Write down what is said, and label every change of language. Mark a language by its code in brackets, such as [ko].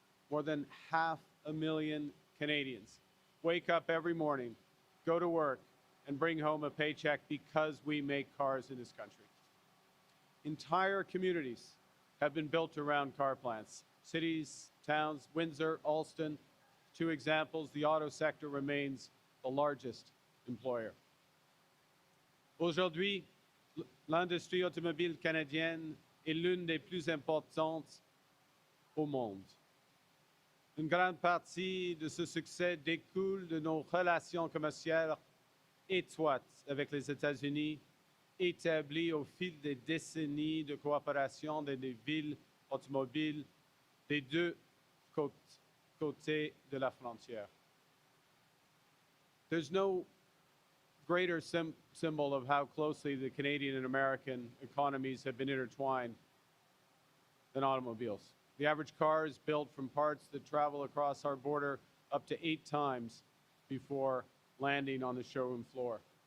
[en] More than 500,000 Canadians wake up every morning, go to work, and bring home a paycheck because we make cars in this country. Entire communities have been built around car plants. Cities, towns, Windsor, Alston, two examples, the auto sector remains the largest employer. [fr] Aujourd'hui, l'industrie automobile canadienne est l'une des plus importantes au monde. Une grande partie de ce succès découle de nos relations commerciales étroites avec les États-Unis, établies au fil des décennies de coopération dans les villes automobiles des deux côtés de la frontière. [en] There's no greater symbol of how closely the Canadian and American economies have been intertwined than automobiles. The average car is built from parts that travel across our border up to 8 times before landing on the showroom floor.